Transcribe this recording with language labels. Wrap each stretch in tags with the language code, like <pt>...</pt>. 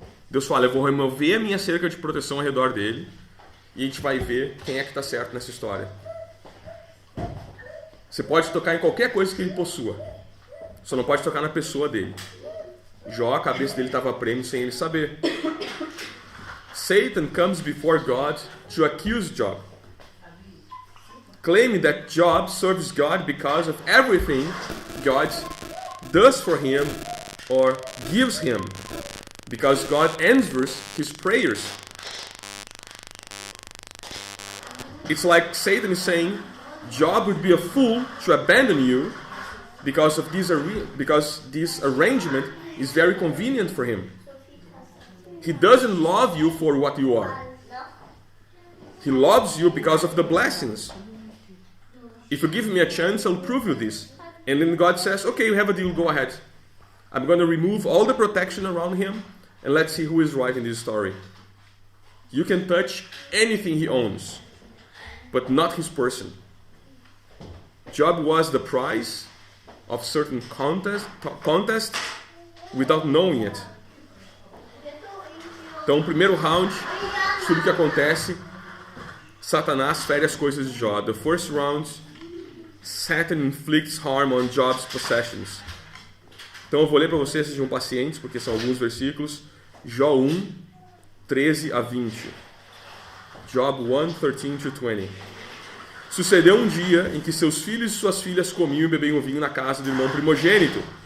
<pt>Deus fala, eu vou remover a minha cerca de proteção ao redor dele e a gente vai ver quem é que está certo nessa história. Você pode tocar em qualquer coisa que ele possua, só não pode tocar na pessoa dele. Jó, a cabeça dele estava a prêmio sem ele saber.</pt> <en>Satan comes before God to accuse Job, claiming that Job serves God because of everything God does for him or gives him, because God answers his prayers. It's like Satan is saying, Job would be a fool to abandon you because this arrangement is very convenient for him. He doesn't love you for what you are. He loves you because of the blessings. If you give me a chance, I'll prove you this. And then God says, okay, you have a deal, go ahead. I'm going to remove all the protection around him, and let's see who is right in this story. You can touch anything he owns, but not his person. Job was the prize of certain contest without knowing it.</en> <pt>Então, primeiro round, tudo o que acontece, Satanás fere as coisas de Jó.</pt> <en>The first round, Satan inflicts harm on Job's possessions.</en> <pt>Então eu vou ler para vocês, sejam pacientes, porque são alguns versículos. Jó 1, 13 a 20.</pt> <en>Job 1, 13 to 20.</en> <pt>Sucedeu um dia em que seus filhos e suas filhas comiam e bebiam vinho na casa do irmão primogênito.</pt>